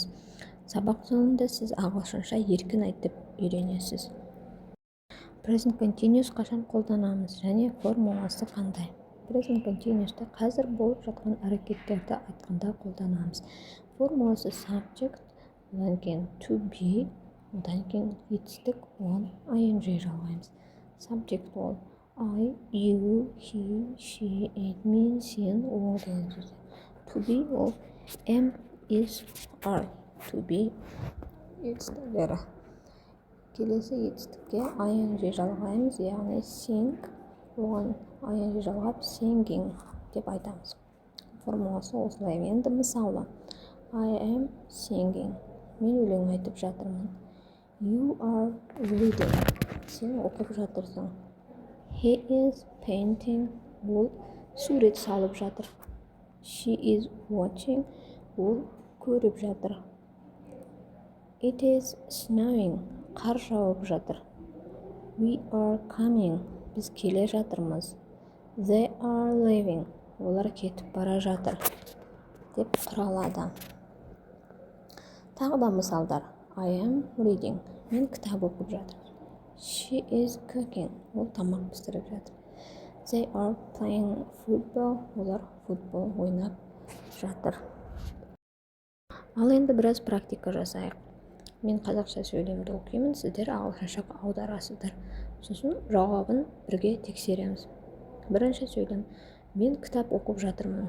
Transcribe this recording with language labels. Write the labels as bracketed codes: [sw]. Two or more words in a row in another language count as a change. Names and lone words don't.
[kk] Сабақ соңында сіз ағылшынша еркін айтып үйренесіз. [en] Present continuous [kk] қашан қолданамыз және формуласы қандай? [en] Present continuous'ты [kk] қазір болып жатқан әрекеттерді айтқанда қолданамыз. Формуласы subject, одан кейін [en] to be, [kk] одан кейін етістік он ing жалғаймыз. [en] Subject ол I, you, he, she, it, [kk] мен, сен, ол деген сөз. [en] To be ол am, is, are. To be [kk] етістіктері. Келесі етістікке ing жалғаймыз, яғни sing, оған ing жалғап singing деп айтамыз. Формуласы осылай. Енді мысалы [en] I am singing. [kk] Мен өлең айтып жатырмын. [en] You are reading. [kk] Сен оқып жатырсың. [en] He is painting. [kk] Ол сурет салып жатыр. [en] She is watching. [kk] Ол көріп жатыр. [en] It is snowing. [kk] Қар жауып жатыр. [en] We are coming. [kk] Біз келе жатырмыз. [en] They are leaving. [kk] Олар кетіп бара жатыр деп құралады. Тағы да мысалдар. [en] I am reading. [kk] Мен кітап оқып жатырмын. [en] She is cooking. [kk] Ол тамақ пісіріп жатыр. [en] They are playing football. [kk] Олар футбол ойнап жатыр. Ал енді біраз практика жасайық. Мен қазақша сөйлемді оқимын, сіздер ағылшыншаға аударасыздар. Сосын жауабын бірге тексереміз. Бірінші сөйлем. Мен кітап оқып жатырмын.